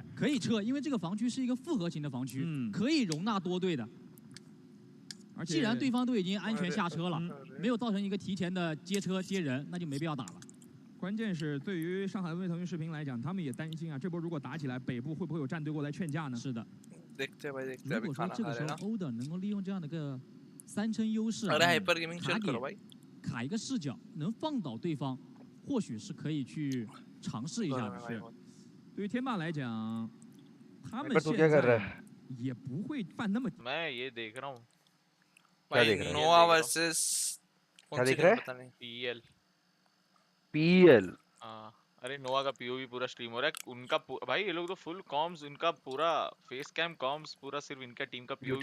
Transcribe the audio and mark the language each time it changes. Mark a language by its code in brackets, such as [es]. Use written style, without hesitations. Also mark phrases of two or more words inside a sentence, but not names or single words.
[zh] 可以撤，因为这个防区是一个复合型的防区，可以容纳多队的。而且既然对方都已经安全下车了，嗯没有造成一个提前的接车接人，那就没必要打了。关键是对于上海恩威腾讯视频来讲，他们也担心啊，这波如果打起来，北部会不会有战队过来劝架呢？是的， [hi] देखते हैं भाई देखते हैं [zh] 如 [hi] अभी [zh] 果说 [hi] खाना [zh] 这 [hi] खा [zh] 个时 [hi] रहे [zh] 候 [hi] ना। [zh] 欧的能够利用这样的一个3称优势， [hi] अरे हाइपर गेमिंग [zh] 卡 [hi] शेयर [zh] 点 [hi] करो भाई। [zh] 卡一个视角，能放倒对方，或许是可以去尝试一下的。是，对于天霸来讲，他们 [hi] हाइपर तू [zh] 现 [hi] क्या कर रहा [zh] 在 [hi] है? [zh] 也不会犯那么。 [hi] मैं ये देख रहा हूँ क्या भाई देख रहा है? नोआ वर्सेस क्या कौन सी देख रहा गेम है? पता नहीं। पीएल। पीएल। हाँ अरे नोआ का पीओवी पूरा स्ट्रीम हो रहा है उनका भाई ये लोग तो [en] full comms, [hi] उनका पूरा [en] face cam comms [hi] पूरा सिर्फ इनका टीम का पीओवी